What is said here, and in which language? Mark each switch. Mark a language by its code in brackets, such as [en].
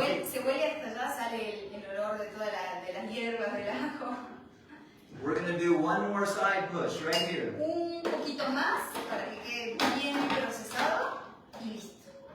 [es] Se huele hasta allá, sale el olor de todas las hierbas, del ajo. [en] We're going to do one more side push right here. [es] Un poquito más para que quede bien procesado y listo.